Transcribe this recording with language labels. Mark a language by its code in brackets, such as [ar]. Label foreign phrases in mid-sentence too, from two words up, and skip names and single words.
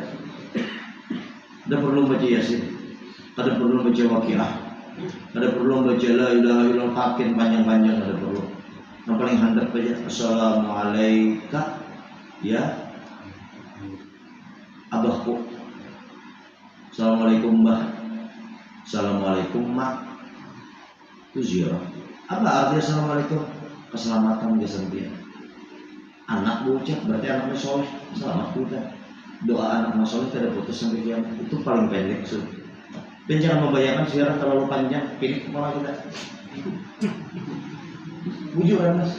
[id] Ada perlu baca Yasin, ada perlu baca Waqiah, ada perlu baca [ar] لا إله إلا الله [id] pakin panjang-panjang, ada perlu. Yang paling handap aja Assalamualaikum ya abahku, Assalamualaikum mbah, Assalamualaikum mak. Itu ziarah. Apa artinya Assalamualaikum? Keselamatan dia sendiri. Anak bocah berarti anaknya soleh, selamat kita. Doa anak soleh tidak putus sampai kiamat. Itu paling pendek sudah. Dan jangan membayangkan ziarah terlalu panjang, pilih kepala kita. Bujur kan mas?